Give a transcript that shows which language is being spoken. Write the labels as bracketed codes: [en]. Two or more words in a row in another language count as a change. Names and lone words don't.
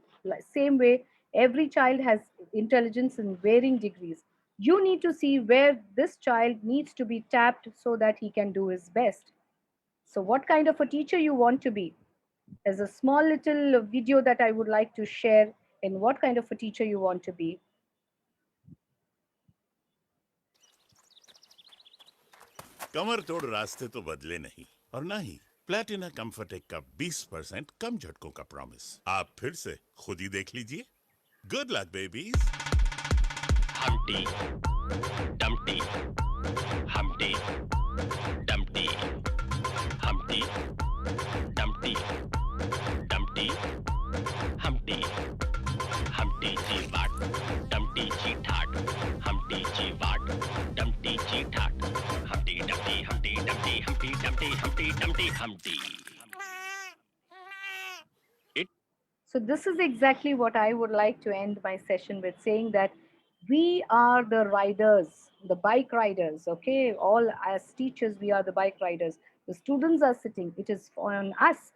[en] Same way, every child has intelligence in varying degrees. You need to see where this child needs to be tapped so that he can do his best. So what kind of a teacher you want to be? There's a small little video that I would like to share in what kind of a teacher you want to be. [hi] कमर तोड़ रास्ते तो बदले नहीं और ना ही प्लैटिना कंफर्टेक का 20% कम झटकों का प्रॉमिस। आप फिर से खुद ही देख लीजिए। [en] Good luck babies. Humpty Dumpty, Humpty Dumpty, Humpty Dumpty, Dumpty Humpty, Humpty G Wat, Dumpty G Tat, Humpty G Wat, Dumpty G Tat, Humpty Dumpty, Humpty Dumpty, Humpty Dumpty, Humpty Dumpty, Humpty. So this is exactly what I would like to end my session with, saying that we are the riders, the bike riders, okay? All as teachers, we are the bike riders. The students are sitting, it is on us.